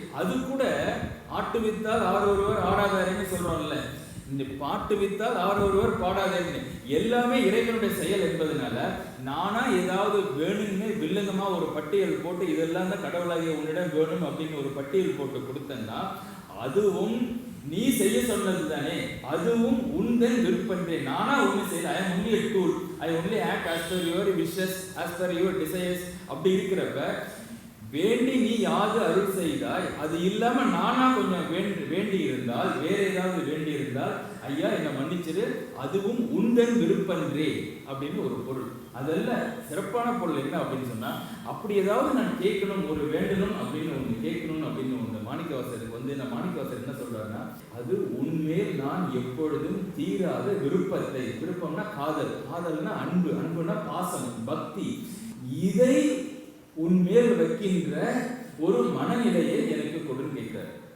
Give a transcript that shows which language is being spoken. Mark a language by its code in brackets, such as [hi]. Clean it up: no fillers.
[ta] அது கூட ஆட்டு வித்தால் ஆறு ஒருவர் ஆடாதாருன்னு சொல்றோம்ல, இந்த பாட்டு வித்தால் ஆறு ஒருவர் பாடாதேன்னு எல்லாமே இறைவனுடைய செயல் என்பதனால நானா ஏதாவது வேணும்னு வில்லங்கமா ஒரு பட்டியல் போட்டு இதெல்லாம் தான் கடவுளாகிய உன்னிடம் வேணும் அப்படின்னு ஒரு பட்டியல் போட்டு கொடுத்தேன்னா அதுவும் நீ செய்ய சொன்னது தானே, அதுவும் உந்தன் விருப்பன்றே. நானா ஒண்ணு செய்யல, [en] I am only a tool, I only act as per your wishes, as per your desires. [ta] அப்படி இருக்கிறப்ப வேண்டி நீ யாது அருள் செய்தாய், அது இல்லாம நானா கொஞ்சம் வேண்டி இருந்தால், வேற ஏதாவது வேண்டி இருந்தால் ஐயா என்ன மன்னிச்சிரு, அதுவும் உந்தன் விருப்பன்றே அப்படின்னு ஒரு பொருள். அதெல்லாம் சிறப்பான பொருள். என்ன அப்படின்னு சொன்னா, அப்படி ஏதாவது நான் கேட்கணும், ஒரு வேண்டணும் அப்படின்னு ஒன்று கேட்கணும் அப்படின்னு ஒன்று மாணிக்கவாசகருக்கு வந்து நான் மாணிக்கவாசகர் என்ன சொல்றாருன்னா, அது உன்மேல் நான் எப்பொழுதும் தீராத விருப்பத்தை, விருப்பம்னா காதல், காதல்னா அன்பு, அன்புனா பாசம், பக்தி, இதை உன்மேல் வைக்கின்ற ஒரு மனநிலையை எனக்கு கொடுன்னு கேட்கிறார்.